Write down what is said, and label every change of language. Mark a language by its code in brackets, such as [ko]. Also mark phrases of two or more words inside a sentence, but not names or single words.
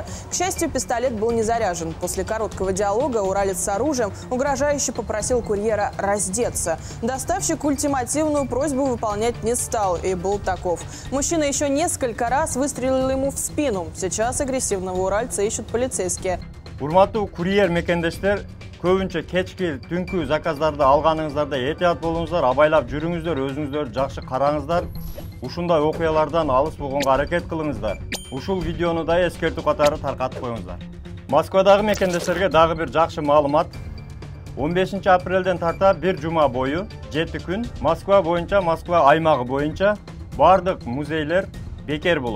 [ru] К счастью, пистолет был не заряжен. После короткого диалога уралец с оружием угрожающе попросил курьера раздеться. Доставщик ультимативную просьбу выполнять не стал и был таков. Мужчина еще несколько раз выстрелил ему в спину. Сейчас агрессивного уральца ищут полицейские. [ky] Урматтуу курьер мекендештер, көбүнчө кечки түнкү заказдарды алганыңыздарда этият болуңуздар, абайлап жүрүңүздөр, өзүңүздөрдү жакшы караңыздар. Ушундай окуялардан алыс болгонго аракет кылыңыздар. Ушул видеону да эскертүү катары таркатып коюңуздар. Москвадагы мекендештерге дагы бир жакшы маалымат. 15 апрелден тарта bir жума бою 7 күн Москва боюнча, Москва аймагы боюнча бардык музейлер бекер болот.